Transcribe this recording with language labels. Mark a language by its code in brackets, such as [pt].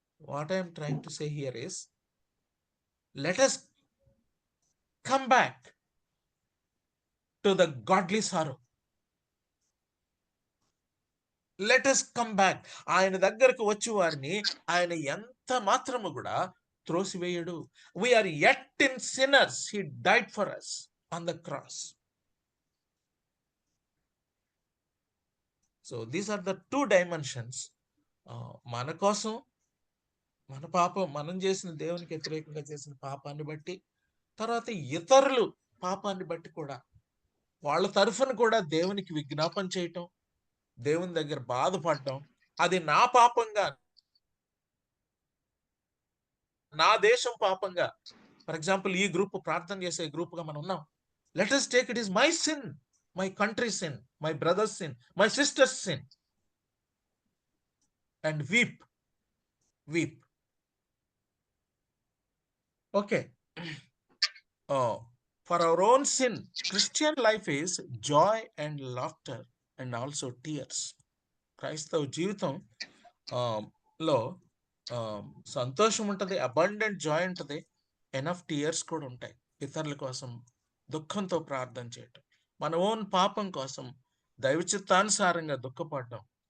[en] What I'm trying to say here is, let us come back to the godly sorrow. Let us come back. [te] ఆయన దగ్గరకు వచ్చి వారిని ఆయన ఎంత మాత్రము కూడా త్రోసివేయడు. [en] We are yet in sinners. He died for us on the cross. So these are the two dimensions. [te] మన కోసం, మన పాపం, మనం చేసిన దేవునికి వ్యతిరేకంగా చేసిన పాపాన్ని బట్టి, తర్వాత ఇతరులు పాపాన్ని బట్టి కూడా వాళ్ళ తరఫున కూడా దేవునికి విజ్ఞాపన చేయటం, దేవుని దగ్గర బాధపడటం. అది నా పాపంగా, నా దేశం పాపంగా. [en] for example, [te] ఈ గ్రూప్ ప్రార్థన చేసే గ్రూప్గా మనం ఉన్నాం. [en] Let us take it is my sin, my country sin, my brother's sin, my sister's sin, and weep. Okay. For our own sin, Christian life is joy and laughter and also tears. [te] క్రైస్తవ జీవితం లో సంతోషం ఉంటుంది, [en] abundant joy [te] ఉంటుంది, [en] enough tears [te] కూడా ఉంటాయి. ఇతరుల కోసం దుఃఖంతో ప్రార్థన చేయటం, మన ఓన్ పాపం కోసం దైవ చిత్తానుసారంగా దుఃఖపడటం.